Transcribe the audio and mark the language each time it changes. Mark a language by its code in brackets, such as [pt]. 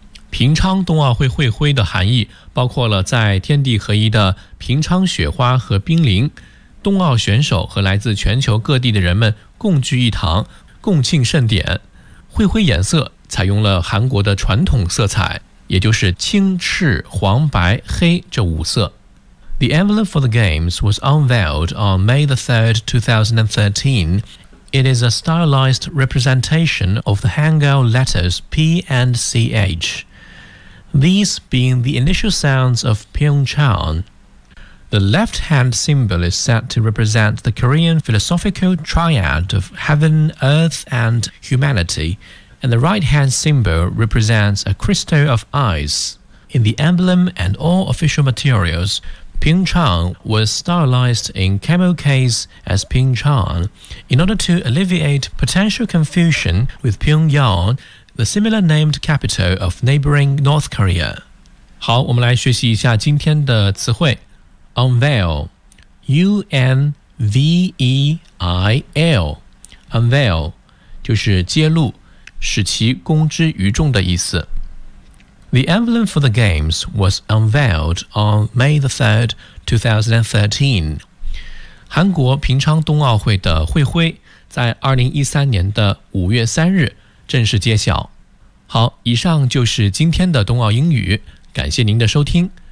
[zh] 平昌冬奥会会徽的含义包括了在天地合一的平昌雪花和冰凌，冬奥选手和来自全球各地的人们共聚一堂，共庆盛典。会徽颜色采用了韩国的传统色彩，也就是青、赤、黄、白、黑这五色。 [en] The emblem for the Games was unveiled on May 3, 2013. It is a stylized representation of the Hangul letters P and CH, these being the initial sounds of Pyeongchang. The left-hand symbol is said to represent the Korean philosophical triad of heaven, earth, and humanity, and the right-hand symbol represents a crystal of ice. In the emblem and all official materials,Pyeongchang was stylized in camo case as Pyeongchang. In order to alleviate potential confusion with Pyongyang, the similar named capital of neighboring North Korea. [zh] 好，我们来学习一下今天的词汇。 Unveil, U-N-V-E-I-L, Unveil, 就是揭露，使其公之于众的意思。 [en] The emblem for the Games was unveiled on May 3, 2013. [zh] 韩国平昌冬奥会的会徽在2013年的5月3日正式揭晓。好，以上就是今天的冬奥英语，感谢您的收听。